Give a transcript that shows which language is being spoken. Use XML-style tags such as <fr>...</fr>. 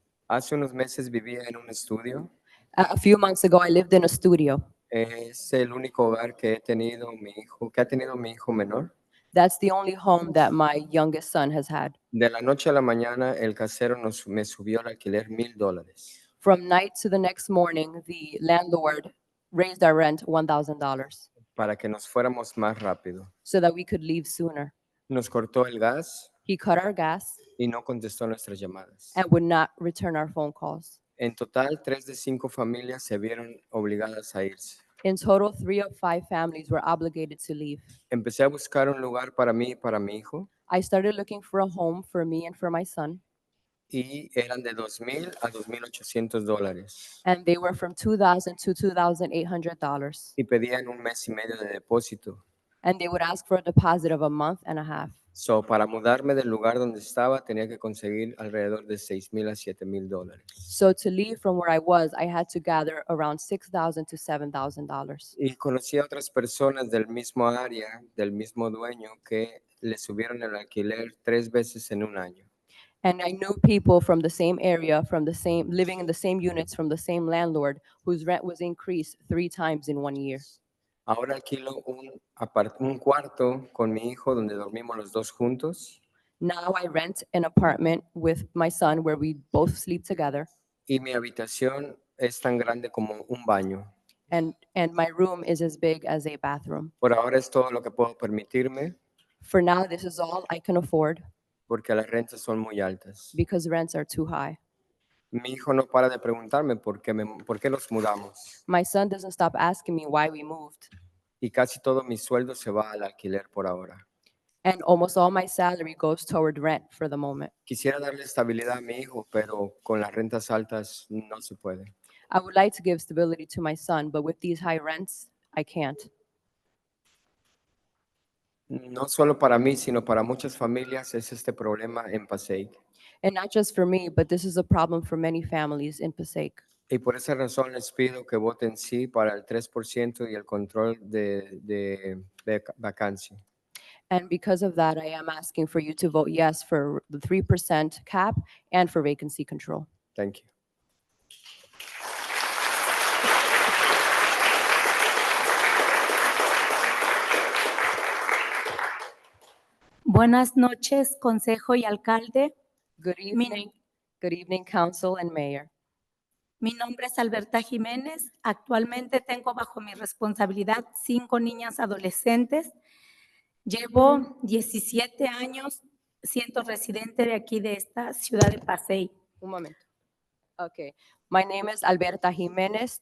<es>Hace unos meses vivía en un estudio.</es> <en>A few months ago, I lived in a studio.</en> <es>Es el único hogar que he tenido que ha tenido mi hijo menor.</es> <en>That's the only home that my youngest son has had.</en> <es>De la noche a la mañana, el casero me subió el alquiler $1,000</es> <en>From night to the next morning, the landlord raised our rent $1,000</en> <es>para que nos fuéramos más rápido.</es> <en>so that we could leave sooner.</en> <es>Nos cortó el gas</es> <en>He cut our gas</en> <es>y no contestó nuestras llamadas.</es> <en>and would not return our phone calls.</en> <es>En total, 3 de 5 familias se vieron obligadas a irse.</es> <en>In total, 3 of 5 families were obligated to leave.</en> <es>Empecé a buscar un lugar para mí y para mi hijo</es> <en>I started looking for a home for me and for my son,</en> <es>y eran de $2,000 a $2,800</es> <en>and they were from $2,000 to $2,800.</en> <es>y pedían un mes y medio de depósito.</es> <en>And they would ask for a deposit of a month and a half.</en> <es>So, para mudarme del lugar donde estaba, tenía que conseguir alrededor de $6,000 a $7,000.</es> <en>So to leave from where I was, I had to gather around $6,000 to $7,000.</en> <es>Y conocí a otras personas del mismo área, del mismo dueño, que le subieron el alquiler 3 veces en un año.</es> <en>And I knew people from the same area, living in the same units from the same landlord, whose rent was increased 3 times in 1 year.</en> <es>Ahora alquilo un cuarto con mi hijo donde dormimos los dos juntos</es> <en>Now I rent an apartment with my son where we both sleep together,</en> <es>y mi habitación es tan grande como un baño.</es> <en>and my room is as big as a bathroom.</en> <es>Por ahora es todo lo que puedo permitirme</es> <en>For now, this is all I can afford</en> <es>porque las rentas son muy altas.</es> <en>because rents are too high.</en> <es>Mi hijo no para de preguntarme por qué nos mudamos</es> <en>My son doesn't stop asking me why we moved,</en> <es>y casi todo mi sueldo se va al alquiler por ahora.</es> <en>and almost all my salary goes toward rent for the moment.</en> <es>Quisiera darle estabilidad a mi hijo, pero con las rentas altas no se puede.</es> <en>I would like to give stability to my son, but with these high rents, I can't.</en> <es>No solo para mí, sino para muchas familias es este problema en Passaic.</es> <en>And not just for me, but this is a problem for many families in Passaic.</en> <es>Y por esa razón les pido que voten sí para el 3% y el control de vacancia.</es> <en>And because of that, I am asking for you to vote yes for the 3% cap and for vacancy control. Thank you.</en> <es>Buenas noches, consejo y alcalde.</es> <en>Good evening, council and mayor.</en> <es>Mi nombre es Alberta Jiménez. Actualmente tengo bajo mi responsabilidad 5 niñas adolescentes. Llevo 17 años siendo residente de aquí, de esta ciudad de Passaic. Un momento.</es> <en>Okay. My name is Alberta Jiménez.</en>